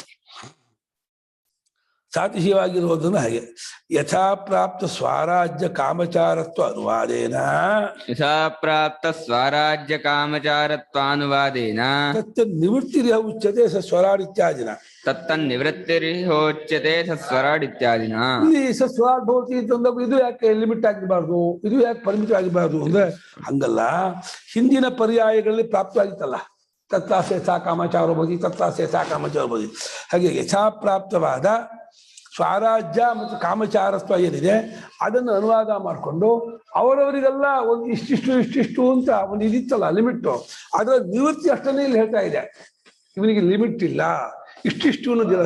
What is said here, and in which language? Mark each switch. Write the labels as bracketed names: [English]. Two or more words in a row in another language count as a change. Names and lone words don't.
[Kannada] ಸಾತಿಶಯವಾಗಿರುವುದನ್ನು ಹಾಗೆ [Sanskrit] ಯಥಾಪ್ರಾಪ್ತ ಸ್ವರಾಜ್ಯ ಕಾಮಚಾರತ್ವ ಅನುವಾದೇನ ನಿವೃತ್ತಿರಿಹ ಉಚ್ಯತೆ ಸ್ವರಾಡಿತ್ಯಾದಿನ ತತ್ತನ್ನಿವೃತ್ತಿರಿಹೋಚ್ಯತೆ ಸಸ್ವರಾಡಿತ್ಯಾದಿನ. [Kannada] ಇಲ್ಲಿ [Sanskrit] ಸಸ್ವರಾಡ್ ಭವತಿ [Kannada] ಅಂತಂದಾಗ ಇದು ಯಾಕೆ ಲಿಮಿಟ್ ಆಗಿರಬಾರ್ದು, ಇದು ಯಾಕೆ ಪರಿಮಿತ ಆಗಿರಬಾರ್ದು ಅಂದ್ರೆ ಹಂಗಲ್ಲ. ಹಿಂದಿನ ಪರ್ಯಾಯಗಳಲ್ಲಿ ಪ್ರಾಪ್ತವಾಗಿತ್ತಲ್ಲ, [Sanskrit] ತತ್ರಾಸೆ ಸಾ ಕಾಮಚಾರ ಭವತಿ, ತತ್ರಾಸೆ ಸಾ ಕಾಮಚಾರ ಭವತಿ. [Kannada] ಹಾಗೆ ಯಥಾಪ್ರಾಪ್ತವಾದ ಸ್ವರಾಜ್ಯ ಮತ್ತು ಕಾಮಚಾರತ್ವ ಏನಿದೆ ಅದನ್ನು ಅನುವಾದ ಮಾಡಿಕೊಂಡು ಅವರವರಿಗೆಲ್ಲ ಒಂದು ಇಷ್ಟಿಷ್ಟು ಅಂತ ಒಂದು ಇದಿತ್ತಲ್ಲ ಲಿಮಿಟ್ಟು, ಅದರ ನಿವೃತ್ತಿ ಅಷ್ಟನ್ನೇ ಇಲ್ಲಿ ಹೇಳ್ತಾ ಇದೆ. ಇವನಿಗೆ ಲಿಮಿಟ್ ಇಲ್ಲ, ಇಷ್ಟಿಷ್ಟು ಅನ್ನೋದಿಲ್ಲ.